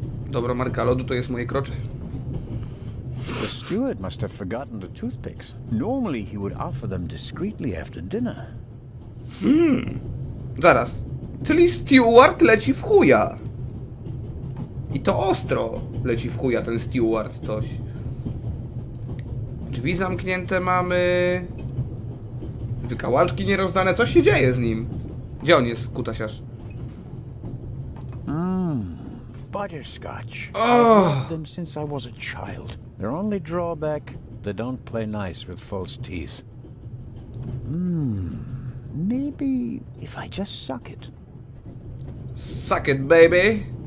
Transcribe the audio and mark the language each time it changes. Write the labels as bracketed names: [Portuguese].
[Polish] Dobra, marka lodu to jest moje krocze. [English] The steward must have forgotten the toothpicks. Normally he would offer them discreetly after dinner. [Polish] Zaraz. Czyli steward leci w chuja. I to ostro leci w chuja ten steward coś. Drzwi zamknięte mamy. Wykałaczki nierozdane. Coś się dzieje z nim. Gdzie on jest, kutasiarz? [English] Butterscotch. Oh. I've loved them since I was a child. Their only drawback, they don't play nice with false teeth. Maybe if I just suck it. Suck it, baby.